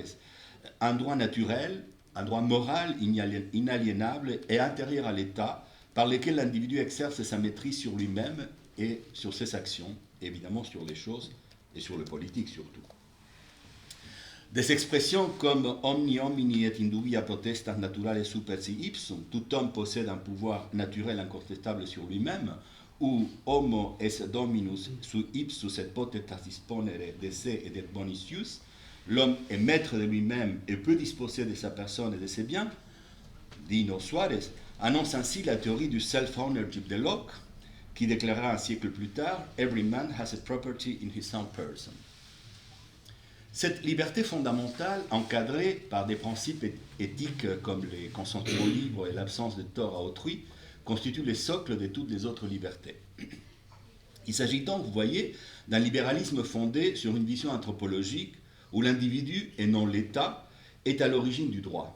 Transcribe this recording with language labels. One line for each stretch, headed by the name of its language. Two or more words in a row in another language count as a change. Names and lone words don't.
French: Un droit naturel, un droit moral inaliénable et intérieur à l'État, par lesquels l'individu exerce sa maîtrise sur lui-même et sur ses actions, évidemment sur les choses et sur le politique surtout. Des expressions comme
Latin: omni homini et indubia potestas naturales super si ipsum,
French: tout homme possède un pouvoir naturel incontestable sur lui-même, ou
Latin: homo es dominus su ipsus et potestas disponere de se et de bonicius,
French: l'homme est maître de lui-même et peut disposer de sa personne et de ses biens, dit Suárez, annonce ainsi la théorie du self-ownership de Locke, qui déclarera un siècle plus tard «
English: Every man has a property in his own person ».
French: Cette liberté fondamentale, encadrée par des principes éthiques comme les consentements libres et l'absence de tort à autrui, constitue le socle de toutes les autres libertés. Il s'agit donc, vous voyez, d'un libéralisme fondé sur une vision anthropologique où l'individu, et non l'État, est à l'origine du droit.